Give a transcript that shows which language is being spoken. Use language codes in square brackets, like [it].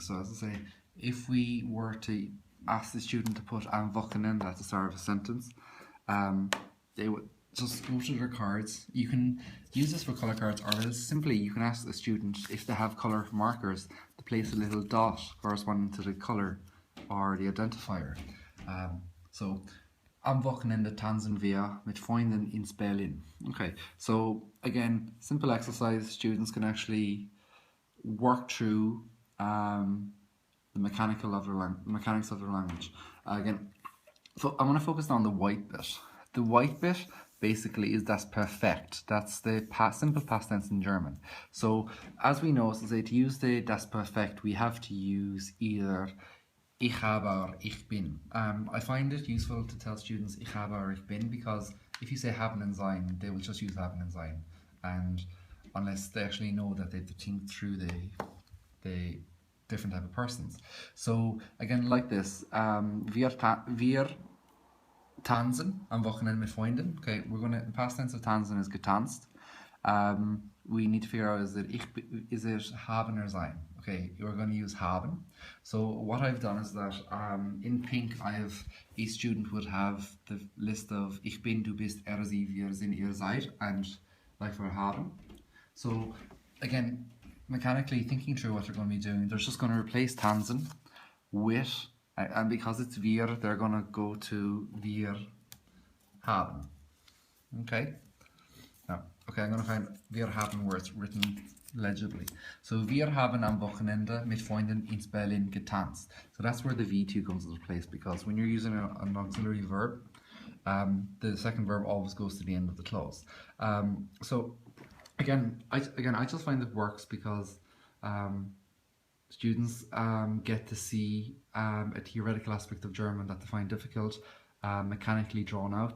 [en] So as I say, if we were to ask the student to put [de] am Wochenende [en] at the start of a sentence, they would just go to their cards. You can use this for colour cards, or else simply you can ask the student, if they have colour markers, to place a little dot corresponding to the colour or the identifier. [de] So am Wochenende tanzen wir mit Freunden in Berlin. [en] Okay, so again, simple exercise. Students can actually work through the mechanics of their language. Again, I'm going to focus on the white bit. The white bit basically is [de] das Perfekt. [en] That's the simple past tense in German. So as we know, to use the [de] das Perfekt, [en] we have to use either [de] ich habe [en] or [de] ich bin. [en] I find it useful to tell students [de] ich habe [en] or [de] ich bin, [en] because if you say [de] haben und sein, [en] they will just use haben und sein, and unless they actually know that they have to think through the different type of persons. So again, like this, [de] wir tanzen am Wochenende mit Freunden. [en] Okay, the past tense of tanzen is getanzt. we need to figure out, is it haben or sein? Okay, you're going to use haben. So what I've done is that in pink I have, each student would have the list of [de] ich bin, du bist, er, sie, wir sind, ihr seid, [en] and like for haben. So again, mechanically thinking through what they're going to be doing, they're just going to replace Tanzen with, and because it's wir, they're going to go to [de] wir haben. [en] Okay? Now, okay, I'm going to find [de] wir haben [en] where it's written legibly. [de] So wir haben am Wochenende mit Freunden in Berlin getanzt. [en] So that's where the V2 comes into place, because when you're using an auxiliary verb, the second verb always goes to the end of the clause. So again, I just find it works because students get to see a theoretical aspect of German that they find difficult, mechanically drawn out.